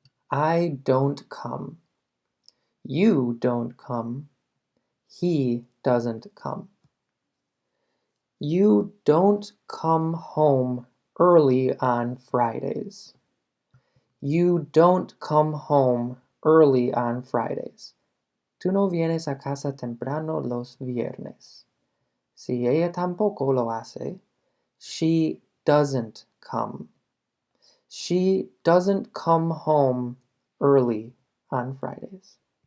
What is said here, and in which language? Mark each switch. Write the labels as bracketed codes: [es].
[en] I don't come. You don't come. He doesn't come. You don't come home early on Fridays. You don't come home early on Fridays. [es] Tú no vienes a casa temprano los viernes. Si ella tampoco lo hace, [en] She doesn't come. She doesn't come home early on Fridays.